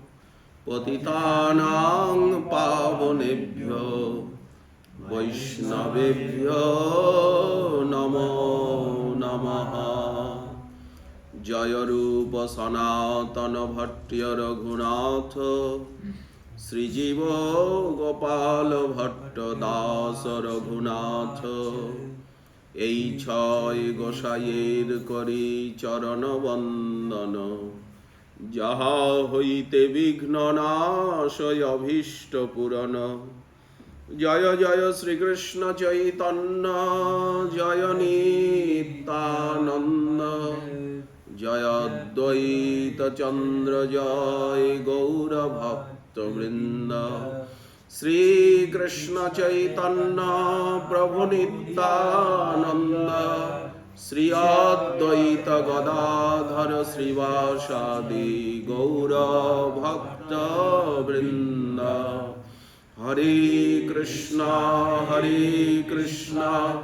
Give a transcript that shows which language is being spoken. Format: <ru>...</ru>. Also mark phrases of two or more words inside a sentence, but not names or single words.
<sa>पतितानां पावनेभ्यो वैष्णवेभ्यो नमो नमः जय Rupa Sanatana Bhattya Raghunatha Sri Jiva Gopala</sa> <bn>Bhatta Dasa Raghunatha এই ছয় গোসাইয়ের করি চরণ বন্দন যাহা হইতে বিঘ্ন নাশয় অভীষ্ট পূরণ জয় জয় শ্রীকৃষ্ণ চৈতন্য জয় নিত্যানন্দ জয় অদ্বৈত চন্দ্র জয় গৌর ভক্তবৃন্দ Sri Krishna Chaitanya Prabhu Nityananda Sri Advaita Gadadhara Srivasadi Gaura Bhakta Vrinda Hare Krishna Krishna</bn>